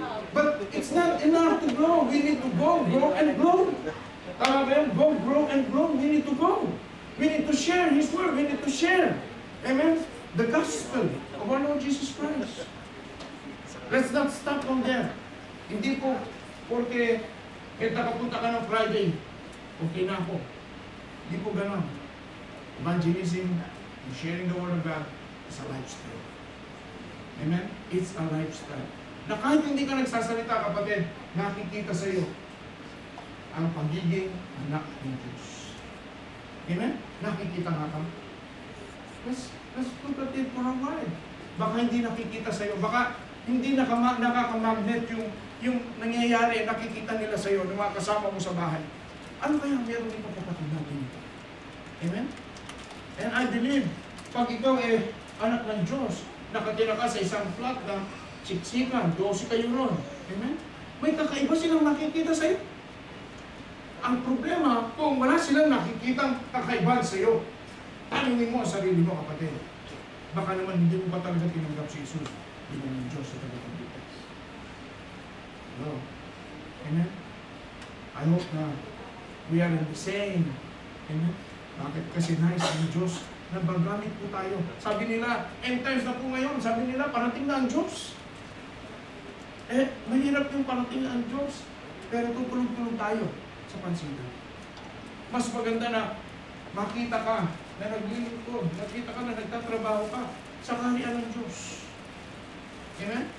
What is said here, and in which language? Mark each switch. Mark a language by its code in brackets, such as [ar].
[en] But it's not enough to grow. We need to go, grow, and grow. [tl] Tama ba yan? [en] Go, grow, and grow. We need to go. We need to share His Word. We need to share. Amen? The gospel of our Lord Jesus Christ. Let's not stop on there. [tl] Hindi po, porque nakapunta ka ng Friday, okay na ako. Hindi po ganon. [en] Evangelism and sharing the Word of God is a lifestyle. Amen? It's a lifestyle. [tl] Na kahit hindi ka nagsasalita, kapatid, nakikita sa iyo ang pagiging anak ng Diyos. Amen? Nakikita nga ka. [en] Let's look at it for a while. [tl] Baka hindi nakikita sa iyo. Baka hindi nakakamagnet yung nangyayari, nakikita nila sa iyo, ng mga kasama mo sa bahay. Ano kaya meron dito kapatid natin ito? Amen? [en] And I believe, [tl] pag ikaw anak ng Diyos, nakatira ka sa isang flat na siksikan, 12 kayo ron. Amen? May kakaiba silang nakikita sa iyo. Ang problema, kung wala silang nakikitang kakaiba sa iyo, tanungin mo ang sarili mo, kapatid. Baka naman hindi mo ba talaga tinanggap si Jesus bilang ng Diyos sa tagapagligtas. No. Amen? [en] I hope na we are in the same. [tl] Amen? Bakit? Kasi nice ang Diyos na magamit po tayo. Sabi nila, end times na po ngayon. Sabi nila, parating na ang Diyos. Mahirap yung parating na ang Diyos. Pero tutulog-tulog tayo sa pansinan. Mas maganda na makita ka na naglilingkod, nakita ka na nagtatrabaho ka sa kaharian ng Diyos. Amen?